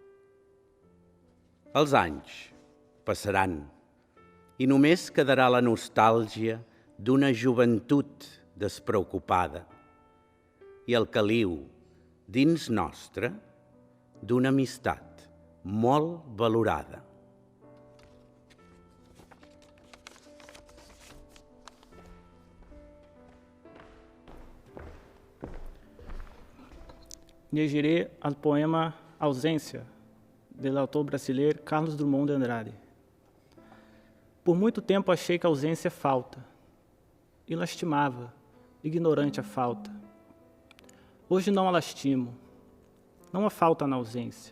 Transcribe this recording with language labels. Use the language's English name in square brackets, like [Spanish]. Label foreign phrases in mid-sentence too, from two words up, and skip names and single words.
[Catalan] Els anys passaran i només quedarà la nostàlgia d'una joventut despreocupada i el caliu dins nostre d'una amistat molt valorada. [Portuguese] Leggeré o poema Ausência, do autor brasileiro Carlos Drummond de Andrade. Por muito tempo achei que a ausência é falta, e lastimava, ignorante a falta. Hoje não a lastimo, não há falta na ausência.